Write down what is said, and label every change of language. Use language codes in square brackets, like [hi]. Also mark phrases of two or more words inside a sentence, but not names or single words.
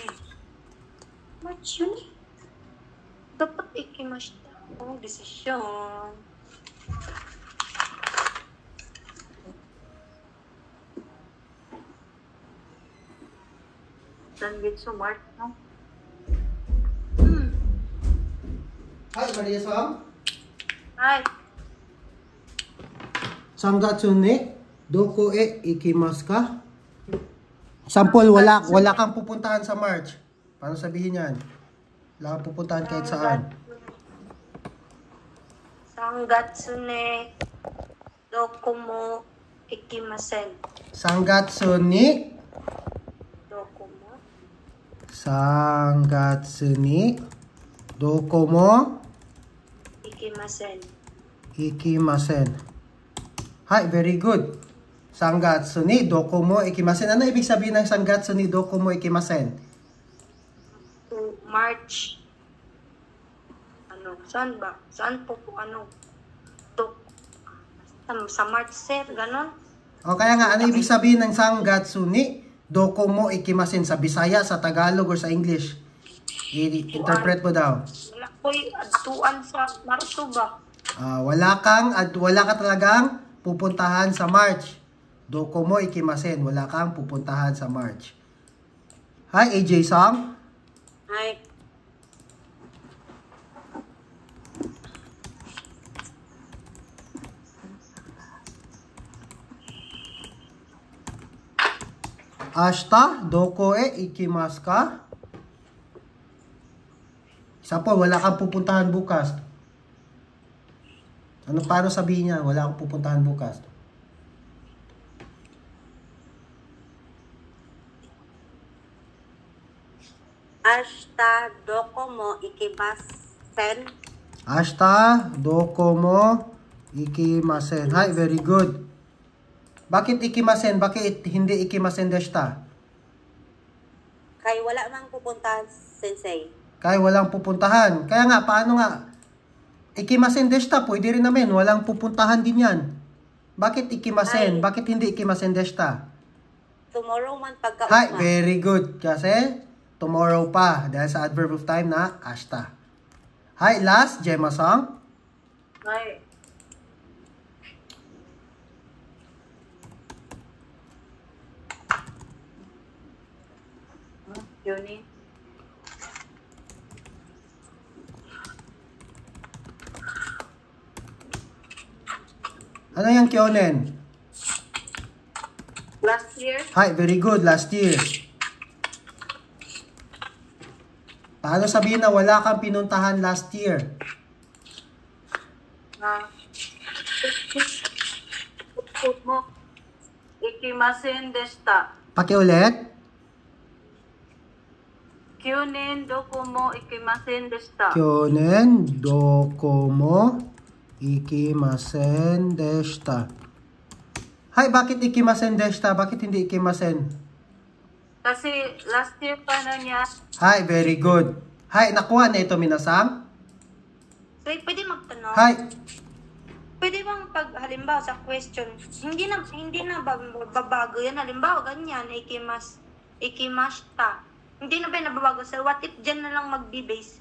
[tl] March yun eh. Dapat ikimashita. Oh, desisyon. Sangetsu March, no? [ja] Hi, Maria-sang? Hi. 三月に, どこへ行きますか? [tl] Sample, wala kang pupuntahan sa March. Paano sabihin yan? Wala kang pupuntahan kahit saan. [ja] 三月ね. どこも行きません. 三月に Dokomo 三月にどこも ikimasen. ikimasen. Hi, [en] very good. [ja] 三月にどこも行きません. [tl] Ano ibig sabihin ng [ja] 三月にどこも行きません? [tl] To March. Ano? Saan ba? Saan po ano? To, sa March sir, ganon? O kaya nga, ano ibig sabihin ng [ja] 三月にどこも行きません [tl] sa Bisaya, sa Tagalog, or sa English? I-interpret mo daw. [ceb] Wala ko'y adtuan sa Marso ba? [tl] Wala ka talagang pupuntahan sa March. [ja] どこも行きません. [tl] Wala kang pupuntahan sa March. [ja] Hi, AJ Song. Hi. 明日、どこ行きますか? [tl] Isa po, wala kang pupuntahan bukas. Paano sabihin niya? Wala akong pupuntahan bukas. [ja] 明日どこも行きません. 明日、どこも行きません. Hi, [en] very good. [tl] Bakit ikimasen? Bakit hindi [ja] 行きませんでした? [ceb] Kay wala mang pupuntahan, sensei. [tl] Kaya walang pupuntahan. Kaya nga, paano nga? [ja] 行きませんでした, [tl] pwede rin namin. Walang pupuntahan din yan. Bakit ikimasen? Ay. Bakit hindi [ja] 行きませんでした? [ceb] Tomorrow man pagka [en] Hi, very good. [tl] Kasi tomorrow pa. Dahil sa [en] adverb of time [tl] na ashita. [ja] Hi, last, Gemma Song. Hi. Yuni. [tl] Ano yung kyonen? [en] Last year, Hi, very good. Last year. [tl] Paano sabihin na wala kang pinuntahan [en] last year? put mo. [ja] 行きませんでした. [tl] Pakiulit. [ja] 去年どこも行きませんでした. 去年どこも行きませんでした. [tl] Hi, bakit [ja] 行きませんでした? [tl] Bakit hindi ikimasen? Kasi [en] last year [tl] pa na niya. [ja] Hi, [en] very good. [ja] Hi, [tl] nakuha na ito, minasang. So, pwede magtanong? [ja] Hi. [tl] Pwede bang pag halimbawa sa question, hindi na babago yan. Halimbawa ganyan, ikimashita. Hindi na ba nababago sir? What if dyan na lang magbe-base?